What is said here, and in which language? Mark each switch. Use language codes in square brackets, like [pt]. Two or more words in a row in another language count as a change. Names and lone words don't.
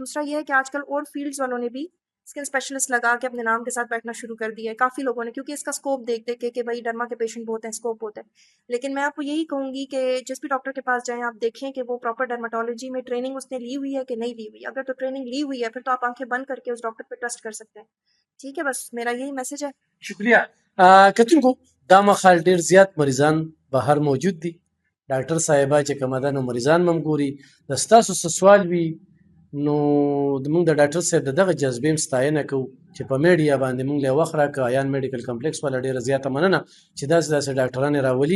[ur] دوسرا یہ ہے کہ آج کل اور فیلڈز والوں نے بھی [en] skin specialist [ur] لگا کے اپنے نام کے ساتھ بیٹھنا شروع کر دیا ہے کافی لوگوں نے، کیونکہ اس کا اسکوپ دیکھ دیکھ کے کہ بھائی ڈرما کے پیشنٹ بہت ہیں، اسکوپ بہت ہے. لیکن میں آپ کو یہی کہوں گی کہ جس بھی ڈاکٹر کے پاس جائیں آپ دیکھیں کہ وہ [en] proper dermatology [ur] میں ٹریننگ اس نے لی ہوئی ہے کہ نہیں لی ہوئی. اگر تو ٹریننگ لی ہوئی ہے پھر تو آپ آنکھیں بند کر کے اس ڈاکٹر پہ ٹرسٹ کر سکتے ہیں. ٹھیک ہے، بس میرا یہی میسج ہے. شکریہ. [ps] کتونکو دا مخال ډېر زیات مریضان بهر موجود دي. ډاکټر صاحبه چې کومه ده نو مریضان مم ګوري. د ستاسو څه سوال وي نو موږ د ډاکټر صاحب د دغه جذبې هم ستاینه کوو چې په میډیا باندې موږ له وخت راکړه. ایان میډیکل کمپلیکس والا ډېره زیاته مننه چې داسې داسې ډاکټران یې راولي.